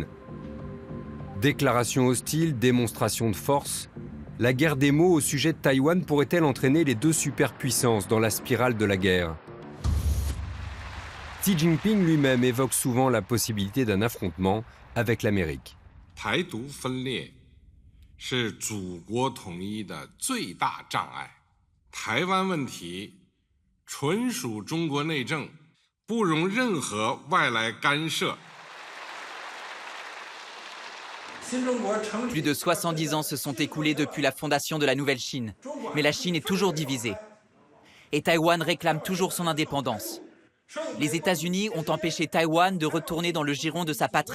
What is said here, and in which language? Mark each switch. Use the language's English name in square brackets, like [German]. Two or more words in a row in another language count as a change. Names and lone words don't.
[French] Déclarations hostiles, démonstrations de force, la guerre des mots au sujet de Taïwan pourrait-elle entraîner les deux superpuissances dans la spirale de la guerre ? Xi Jinping lui-même évoque souvent la possibilité d'un affrontement avec l'Amérique. [Chinese] 台独分裂是祖国统一的最大障碍。台湾问题纯属中国内政，不容任何外来干涉。 [French] Plus de 70 ans se sont écoulés depuis la fondation de la Nouvelle Chine, mais la Chine est toujours divisée. Et Taïwan réclame toujours son indépendance. Les États-Unis ont empêché Taïwan de retourner dans le giron de sa patrie.